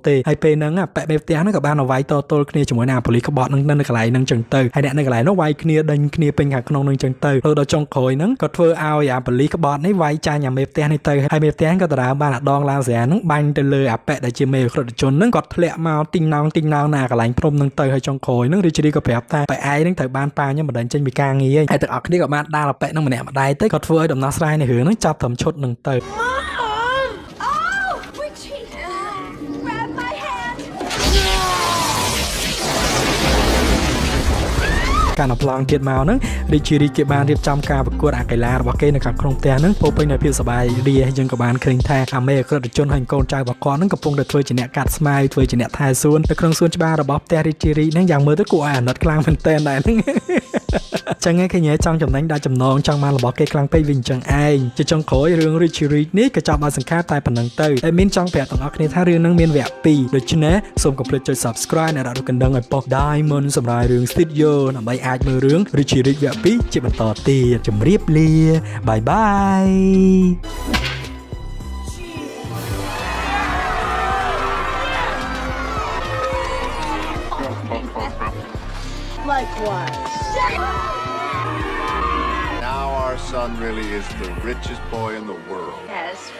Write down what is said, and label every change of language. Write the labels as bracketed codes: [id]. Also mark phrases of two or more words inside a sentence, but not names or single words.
[km] ទេហើយពេលហ្នឹងប៉ែមេផ្ទះហ្នឹងក៏បានវាយតទល់គ្នាជាមួយនឹងអាប៉ូលីសក្បត់ហ្នឹងនៅកន្លែងហ្នឹងអញ្ចឹងទៅហើយអ្នកនៅកន្លែងនោះវាយគ្នាដេញគ្នាពេញខាងក្នុងហ្នឹងអញ្ចឹងទៅដល់ចុងក្រោយហ្នឹងក៏ធ្វើឲ្យអាប៉ូលីសក្បត់នេះវាយចាញ់អាមេផ្ទះនេះទៅហើយមេផ្ទះក៏ដរាបបានអាដងឡាស៊ែរហ្នឹងបាញ់ទៅលើអាប៉ែដែលជាមេអក្រិតជនហ្នឹងគាត់ធ្លាក់មកទីងណោងណាកន្លែងព្រំហ្នឹងទៅហើយចុងក្រោយហ្នឹងរាជរីក៏ប្រាប់ថាប៉ែឯងហ្នឹងត្រូវបានប៉ាខ្ញុំបណ្ដឹងចេញពីការងារហើយទាំងអស់គ្នាក៏បានដាល់អាប៉ែហ្នឹងម្នាក់ម្ដាយទៅគាត់ធ្វើឲ្យដំណោះស្រាយនៃរឿងហ្នឹងចាប់ត្រឹមឈុតហ្នឹងទៅ [en] Oh, Richie! Grab my hand! [km] ការណប្លង់ទៀតមកហ្នឹងរាជរីគេបានរៀបចំការប្រកួតអាកីឡារបស់គេនៅខាងក្នុងផ្ទះហ្នឹងពោពេញដោយភាពសប្បាយរីកយើងក៏បាន ឃើញថាអាមេអក្រិតជនហើយកូនចៅរបស់គាត់ហ្នឹងកំពុងតែធ្វើជាអ្នកកាត់ស្មៅធ្វើជាអ្នកថែសួននៅក្នុងសួនច្បាររបស់ផ្ទះរាជរីហ្នឹងយ៉ាងមើលទៅគួរឲ្យអាណិតខ្លាំងមែនទែនដែរហ្នឹងចឹងឯងឃើញចង់ចំណេញដាក់ចំណងចង់បានរបស់គេខ្លាំងពេកវិញចឹងឯងជាចុងក្រោយរឿង Richie Rich នេះក៏ចាប់បានសង្ខេបតែប៉ុណ្្នឹងទៅតែមានចង់ប្រាប់ទាំងអស់គ្នាថារឿងនឹងមានវគ្គ2ដូច្នេះសូមកុំភ្លេចចុច Subscribe និងដាក់រូបកណ្ដឹងឲ្យប៉ុស Diamond សម្រាប់រឿង Studio ដើម្បីអាចមើលរឿង Richie Rich វគ្គ2ជាបន្តទៀតជម្រាបលាបាយបាយ [en] Likewise. Now our son really is the richest boy in the world.